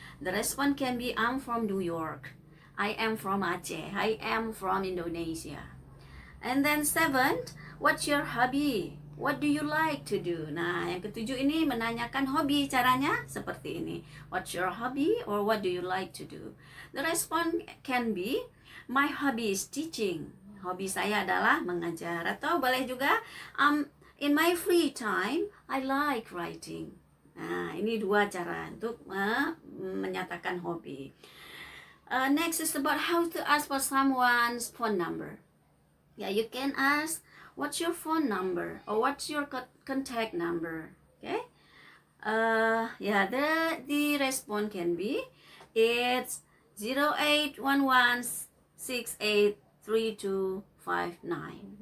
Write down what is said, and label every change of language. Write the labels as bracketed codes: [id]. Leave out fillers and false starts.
[en] The response can be, I'm from New York, I am from Aceh, I am from Indonesia. And then 7, what's your hobby? What do you like to do? [id] Nah, yang ketujuh ini menanyakan hobi. Caranya seperti ini. [en] What's your hobby? Or what do you like to do? The response can be, my hobby is teaching. [id] Hobi saya adalah mengajar. Atau boleh juga, [en] in my free time, I like writing. [id] Nah, ini dua cara untuk menyatakan hobi. [en] Next is about how to ask for someone's phone number. Yeah, you can ask, what's your phone number? Or what's your contact number? Okay? The response can be, it's 0811683259.